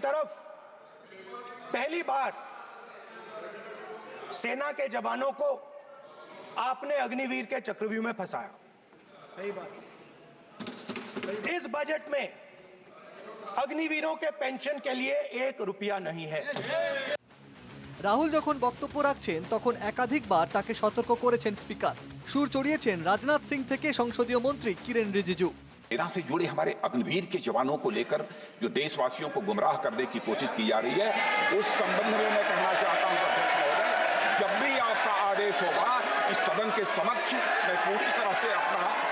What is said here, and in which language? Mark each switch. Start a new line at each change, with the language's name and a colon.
Hindi: तरफ पहली बार सेना के जवानों को आपने अग्निवीर के चक्रव्यूह में फंसाया। सही बात। इस बजट में अग्निवीरों के पेंशन के लिए 1 रुपया नहीं है।
Bangla: রাহুল যখন বক্তব্য রাখছেন তখন একাধিকবার তাকে সতর্ক করেছেন স্পিকার। সুর চড়িয়েছেন রাজনাথ সিং থেকে সংসদীয় মন্ত্রী কিরেন রিজিজু।
Hindi: सेना से जुड़े हमारे अग्निवीर के जवानों को लेकर जो देशवासियों को गुमराह करने की कोशिश की जा रही है, उस संबंध में मैं कहना चाहता हूं अध्यक्ष महोदय, जब भी आपका आदेश होगा इस सदन के समक्ष मैं पूरी तरह से अपना